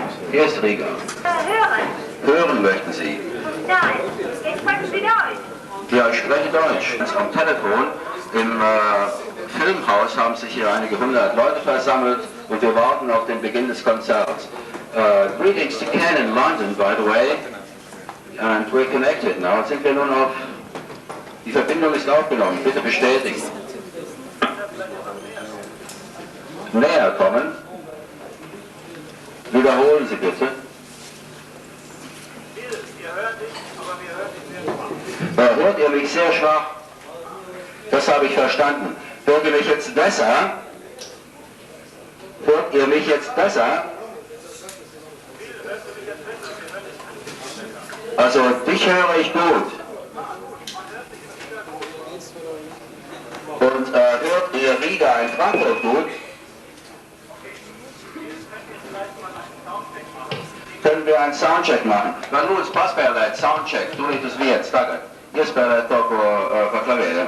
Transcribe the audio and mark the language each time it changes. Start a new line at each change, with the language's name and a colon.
German: Hier ist Riga. Hören. Hören möchten Sie? Nein, jetzt sprechen Sie Deutsch. Ja, ich spreche Deutsch. Am Telefon im Filmhaus haben sich hier einige hundert Leute versammelt und wir warten auf den Beginn des Konzerts.
English: Greetings to Ken in London, by the way. And we're connected now.
German: Jetzt sind wir nun auf... Die Verbindung ist aufgenommen. Bitte bestätigen. Näher kommen. Wiederholen Sie bitte. Hört ihr mich sehr schwach? Das habe ich verstanden. Hört ihr mich jetzt besser? Hört ihr mich jetzt besser? Also, dich höre ich gut. Und hört ihr Riga in Frankfurt gut? Können wir einen Soundcheck machen?
Latvian: Lūdzu, paspēlēt soundcheck, tūlīt uz vietas tagad. Iespēlēt to, ko pa klavierēm.